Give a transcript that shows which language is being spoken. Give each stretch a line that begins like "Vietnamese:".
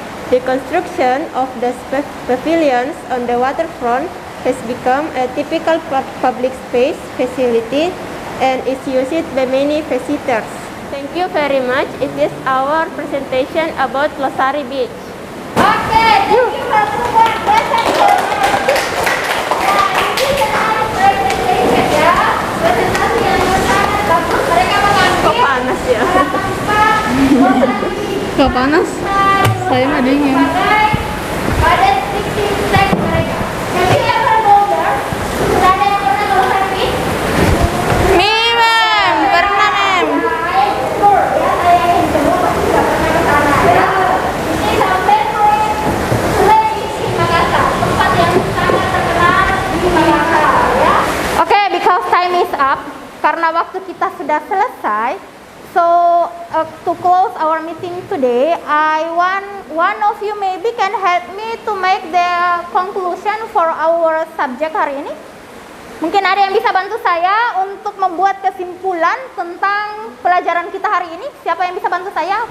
English: The construction of the pavilions on the waterfront has become a typical public space facility and is used by many visitors. Thank you very much. It is our presentation about Losari Beach. Okay, thank you for support presentation.
Indonesian: Nah, ini adalah presentation ya. Presentasi yang sangat bagus. Mereka mengambil Panas ya. Gak panas? Saya mah dingin. Pada descriptive text mereka.
English: Have you ever go there?
Indonesian: Sudah ada yang pernah ke Losari Beach? Mem, pernah Mem. Ya, saya yang kedua pasti sudah pernah ke sana ya. Ini sampai Sulawesi Makassar, tempat yang sangat terkenal di Makassar ya. Oke,
English: because time is up,
Indonesian: karena waktu kita sudah selesai.
English: So to close our meeting today, I want one of you maybe can help me to make the conclusion for our subject
Indonesian: hari ini. Mungkin ada yang bisa bantu saya untuk membuat kesimpulan tentang pelajaran kita hari ini. Siapa yang bisa bantu saya?